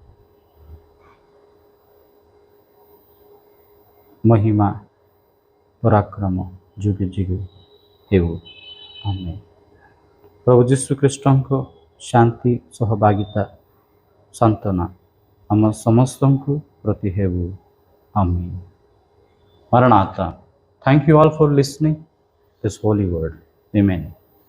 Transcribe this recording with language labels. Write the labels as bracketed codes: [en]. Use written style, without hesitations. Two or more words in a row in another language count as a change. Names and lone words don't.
[or] ମହିମା ପରାକ୍ରମ ଯୁଗେ ଯୁଗେ ହେଉ, ଆମେନ୍। ପ୍ରଭୁ ଯୀଶୁଖ୍ରୀଷ୍ଟଙ୍କ ଶାନ୍ତି ସହଭାଗିତା ସାନ୍ତ୍ୱନା ଆମ ସମସ୍ତଙ୍କୁ ପ୍ରତି ହେଉ, ଆମେନ୍। Maranatha. [en] Thank you all for listening this holy word. Amen.